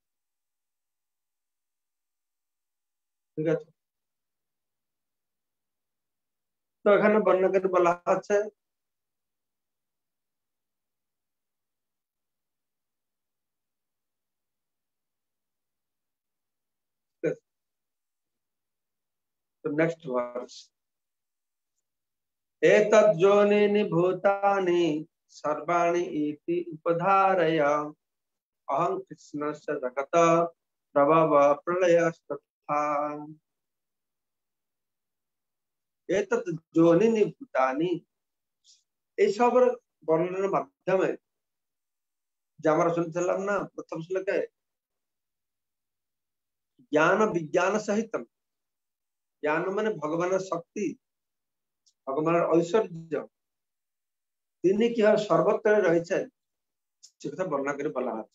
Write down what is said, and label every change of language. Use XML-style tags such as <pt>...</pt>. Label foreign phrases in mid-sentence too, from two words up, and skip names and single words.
<bn>ঠিক আছে, তো এখানে বর্ণনা করে বলা হচ্ছে</bn> <en>next verse,</en> <sa>एतद् योनिनि भूतानि सर्वाणि इति उपधारय अहं कृष्णस्य जगत प्रभव प्रलयस्तथा। एतद् योनिनि भूतानि,</sa> <bn>এই সবের বর্ণনার মাধ্যমে যে আমরা শুনছিলাম না প্রথম শ্লোকে, জ্ঞান বিজ্ঞান সহিত, জ্ঞান মানে ভগবানের শক্তি, ভগবানের ঐশ্বর্য, তিনি কিভাবে সর্বত্র রয়েছেন সে কথা বর্ণনা করে বলা হচ্ছে।</bn>